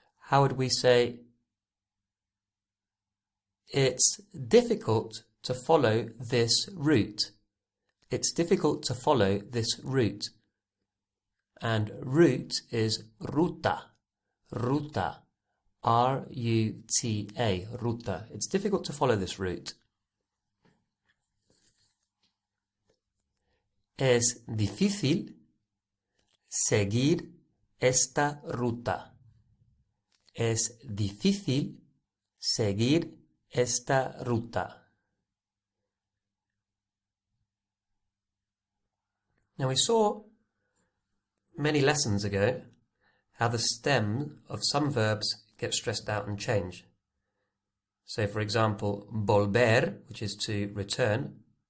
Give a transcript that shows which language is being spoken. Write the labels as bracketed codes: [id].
[en] How would we say, it's difficult to follow this route. It's difficult to follow this route. And route is ruta. Ruta. R-U-T-A. Ruta. It's difficult to follow this route. [es] Es difícil seguir esta ruta. Es difícil seguir esta ruta. [en] Now we saw many lessons ago how the stem of some verbs get stressed out and change. So for example, volver, which is to return.